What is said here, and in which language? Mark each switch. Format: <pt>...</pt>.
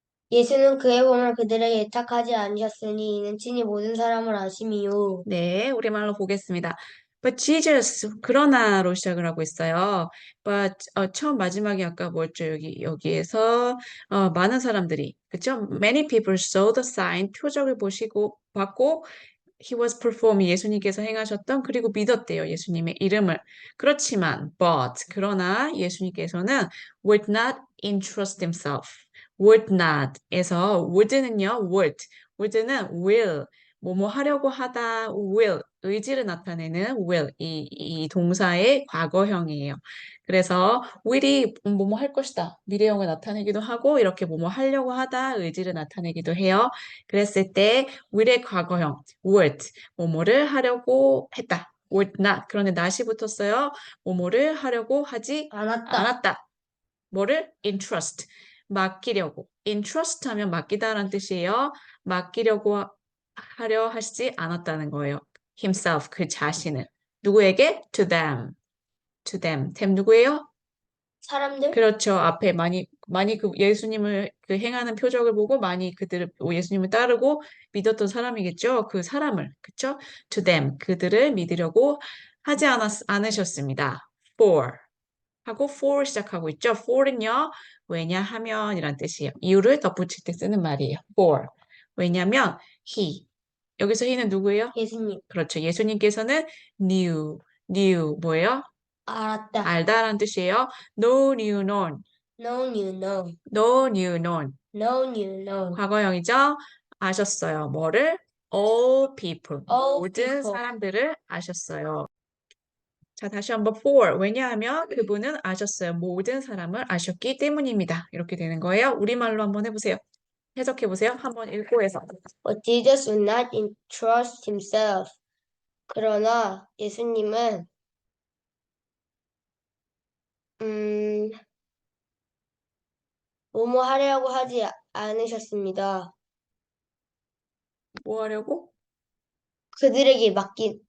<ko>예수는 그의 몸을 그들에게 예탁하지 않으셨으니 이는 친히 모든 사람을 아심이요. 네, 우리말로 보겠습니다.</ko> <en>But Jesus,</en> <ko>그러나로 시작을 하고 있어요. But 처음 마지막이 아까 뭐였죠? 여기에서 많은 사람들이 그쵸?</ko> <en>Many people saw the sign,</en> <ko>표적을 보시고 봤고</ko> <en>He was performing</en> <ko>예수님께서 행하셨던 그리고 믿었대요. 예수님의 이름을. 그렇지만 그러나 예수님께서는</ko> <en>would not entrust himself.</en> <ko>would not에서 would는요. would는 will 뭐뭐 하려고 하다 will 의지를 나타내는 will 이 동사의 과거형이에요. 그래서 will이 뭐뭐 할 것이다 미래형을 나타내기도 하고 이렇게 뭐뭐 하려고 하다 의지를 나타내기도 해요. 그랬을 때 will의 과거형 would 뭐뭐를 하려고 했다. would not 그런데 not이 붙었어요. 뭐뭐를 하려고 하지 않았다. 뭐를 entrust 맡기려고 entrust 하면 맡기다라는 뜻이에요. 맡기려고 하려 하시지 않았다는 거예요. himself 그 자신을 누구에게?</ko> <en>to them</en> <ko>누구예요? 사람들? 그렇죠. 앞에 많이 그 예수님을 그 행하는 표적을 보고 많이 그들을 예수님을 따르고 믿었던 사람이겠죠. 그 사람을 그렇죠?</ko> <en>to them</en> <ko>그들을 믿으려고 하지 않으셨습니다. 하고 for 시작하고 있죠. for는요. 왜냐하면이란 뜻이에요. 이유를 덧붙일 때 쓰는 말이에요. for. 왜냐면 he. 여기서 he는 누구예요? 예수님. 그렇죠. 예수님께서는 knew 뭐예요? 알았다. 알다라는 뜻이에요.</ko> <en>no knew known. No new known. no knew known. No new known.</en> <ko>과거형이죠. 아셨어요. 뭐를?</ko> <en>all people. All</en> <ko>모든</ko> <en>people.</en> <ko>사람들을 아셨어요. 자, 다시 한번 for. 왜냐하면 그분은 아셨어요. 모든 사람을 아셨기 때문입니다. 이렇게 되는 거예요. 우리말로 한번 해보세요. 해석해보세요. 한번 읽고 해서.</ko> <en>But Jesus would not entrust himself.</en> <ko>그러나 예수님은 뭐뭐 하려고 하지 않으셨습니다. 뭐 하려고? 그들에게 맡긴</ko>